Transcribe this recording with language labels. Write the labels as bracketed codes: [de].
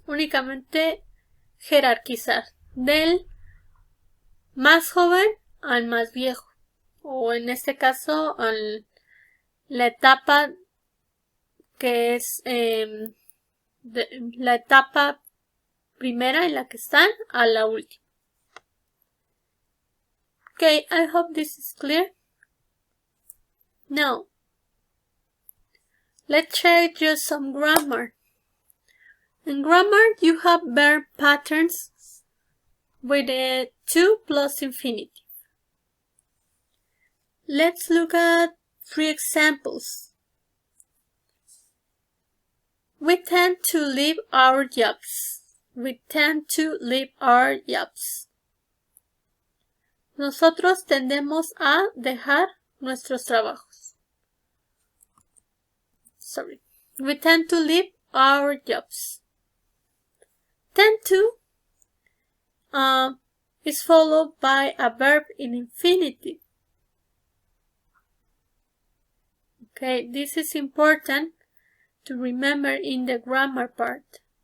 [es] Únicamente jerarquizar del más joven al más viejo, o en este caso la etapa que es la etapa primera en la que están a la última. [en] Okay, I hope this is clear. Now, let's check just some grammar. In grammar, you have verb patterns with a to plus infinitive. Let's look at 3 examples. We tend to leave our jobs. We tend to leave our jobs. [es] Nosotros tendemos a dejar nuestros trabajos. [en] We tend to leave our jobs. Tend to is followed by a verb in infinitive. Okay, this is important to remember in the grammar part.